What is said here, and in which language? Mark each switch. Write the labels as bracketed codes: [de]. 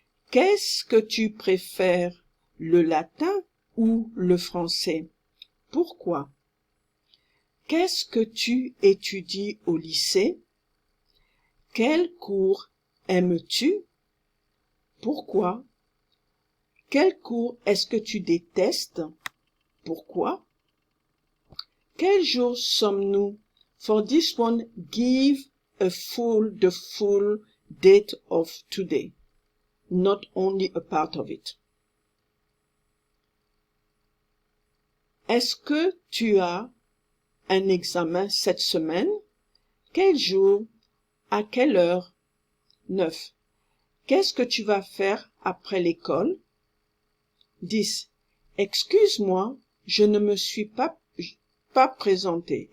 [fr] Qu'est-ce que tu préfères, le latin ou le français? Pourquoi? Qu'est-ce que tu étudies au lycée? Quel cours aimes-tu? Pourquoi? Quel cours est-ce que tu détestes? Pourquoi? Quel jour sommes-nous? [en] For this one, give the full date of today, not only a part of it. [fr] Est-ce que tu as un examen cette semaine? Quel jour? À quelle heure? 9. Qu'est-ce que tu vas faire après l'école? 10. Excuse-moi, je ne me suis pas présenté.